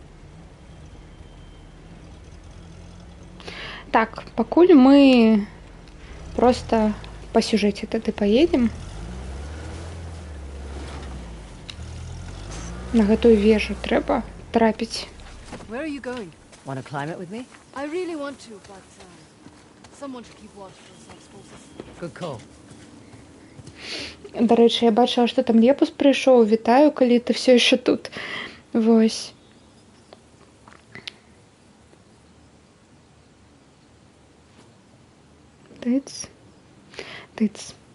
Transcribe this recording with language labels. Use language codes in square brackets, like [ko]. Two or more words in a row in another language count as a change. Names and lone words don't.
[be] Так, пакуль мы просто по сюжэце тады паедзем. На гэтую вежу трэба трапіць. [en] Where are you going? Want to climb it with me? I really want to, but someone should keep watch for Zev's forces. Good call. [be] Дарэчы, я бачыла, што там Лепус прыйшоў. Вітаю, калі ты все яшчэ тут. Вось. Тыц. Тыц.